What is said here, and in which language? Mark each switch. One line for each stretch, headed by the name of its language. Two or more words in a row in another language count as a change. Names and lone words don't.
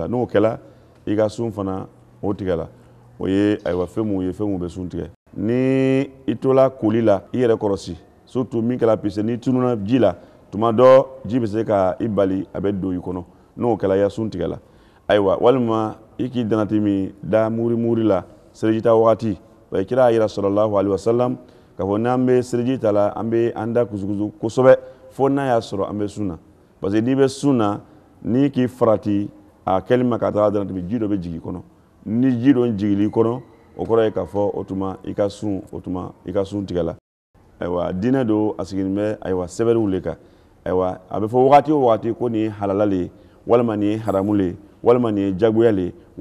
Bambara: n'o kɛla i ka sun fana o tigɛla o ye ayiwa fɛn mun ye fɛn mun bɛ sun tigɛ ni i tola koli la i yɛrɛ kɔrɔsi surtout min kɛra pise n'i tununa ji la tuma dɔ ji bɛ se ka i bali a bɛ don i kɔnɔ n'o kɛla i ya sun tigɛla ayiwa walima i k'i danati min da muri la seliji ta wagati ba kira a yira
Arabic: صلى الله عليه وسلم
Bambara: k'a fɔ n'an bɛ seliji ta la an bɛ an da kusukusu kosɛbɛ fo n'a y'a sɔrɔ an bɛ sun na
French: parce que
Bambara: n'i bɛ sun na n'i k'i farati a kɛli ma ka taga danati min ji dɔ bɛ jigin i kɔnɔ ni ji dɔ jigili i kɔnɔ o kɔrɔ ye k'a fɔ o tuma i ka sun tigɛla ayiwa diinɛ don a sigilen bɛ ayiwa sɛbɛnniw le kan ayiwa a bɛ fɔ wagati o wagati ko nin ye halala le ye walima nin ye haramu le ye walima nin ye jagoya le ye walima